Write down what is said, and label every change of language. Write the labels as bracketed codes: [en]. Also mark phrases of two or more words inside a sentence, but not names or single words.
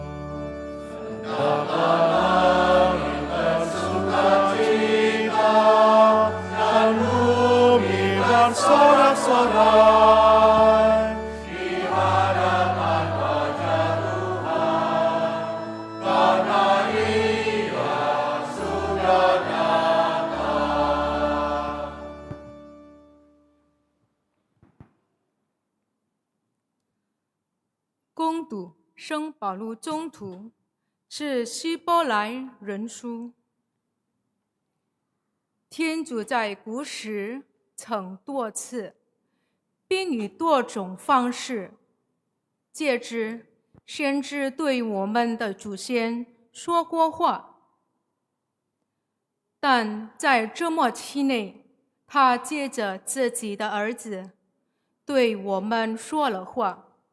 [id] Hendaklah bersukacita dan bumi bersorak-sorai di hadapan wajah Tuhan, karena Ia sudah datang. [zh] 攻读圣保禄宗徒，是希伯来人书。天主在古时曾多次，并以多种方式，借之先知对我们的祖先说过话，但在这末期内，他借着自己的儿子对我们说了话。